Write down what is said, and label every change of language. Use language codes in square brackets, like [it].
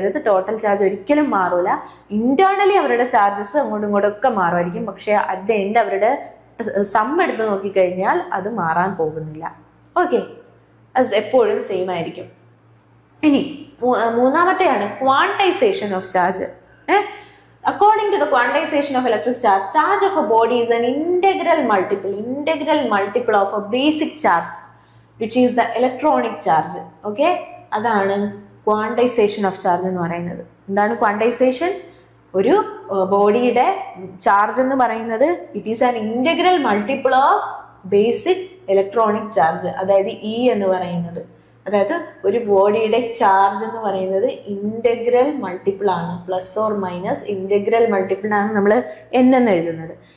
[ml] അതായത് total charge ഒരിക്കലും മാറൂല. ഇന്റേണലി അവരുടെ ചാർജസ് അങ്ങോട്ടും ഇങ്ങോട്ടും ഒക്കെ മാറുമായിരിക്കും, പക്ഷെ അറ്റ് ദ എൻഡ് അവരുടെ സം എടുത്ത് നോക്കിക്കഴിഞ്ഞാൽ അത് മാറാൻ പോകുന്നില്ല. ഓക്കെ, അത് എപ്പോഴും സെയിം ആയിരിക്കും. ഇനി മൂന്നാമത്തെയാണ് quantisation of charge. [en] According to the quantization of electric charge, charge of a body is an integral multiple of a basic charge, which is the electronic charge. [ml] Okay, അതാണ് ക്വാണ്ടൈസേഷൻ ഓഫ് ചാർജ് എന്ന് പറയുന്നത്. എന്താണ് quantisation? ഒരു ബോഡിയുടെ charge എന്ന് പറയുന്നത് [en] it is an integral multiple of basic electronic charge, [ml] അതായത് E എന്ന് പറയുന്നത്. അതായത് ഒരു ബോഡിയുടെ ചാർജ് എന്ന് പറയുന്നത് ഇന്റഗ്രൽ മൾട്ടിപ്പിൾ ആണ്, plus or minus integral multiple ആണ് നമ്മൾ എൻ എന്ന് എഴുതുന്നത്.